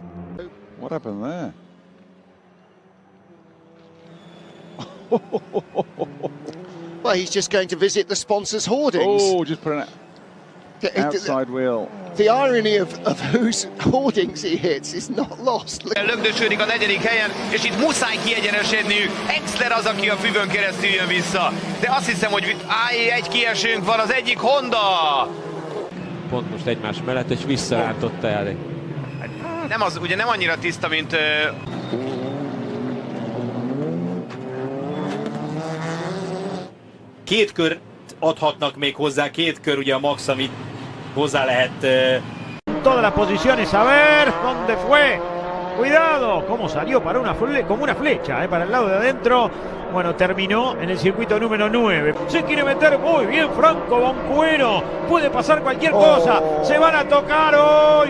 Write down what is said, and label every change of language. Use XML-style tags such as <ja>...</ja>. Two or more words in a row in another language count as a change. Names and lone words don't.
<en>What happened there? Well, he's just going to visit the sponsors' hoardings. Oh, just put an outside wheel. The irony of whose hoardings he hits is not lost.</en> <hu>Lögdösödik a 4. helyen, és itt muszáj kiegyenesedniük. Exler az, aki a füvön keresztül jön vissza. De azt hiszem, hogy egy kiesőnk van, az egyik Honda. Pont most egymás mellett, és visszarántotta el. Nem az, ugye nem annyira tiszta, mint... Két kör adhatnak még hozzá, 2 kör ugye a max, amit hozzá lehet.</hu> <es>Todas las posiciones, a ver dónde fue. Cuidado, cómo salió para como una flecha, para el lado de adentro. Bueno, terminó en el circuito número 9. Se quiere meter muy bien Franco Boncueno. Puede pasar cualquier cosa. Se van a tocar hoy.</es>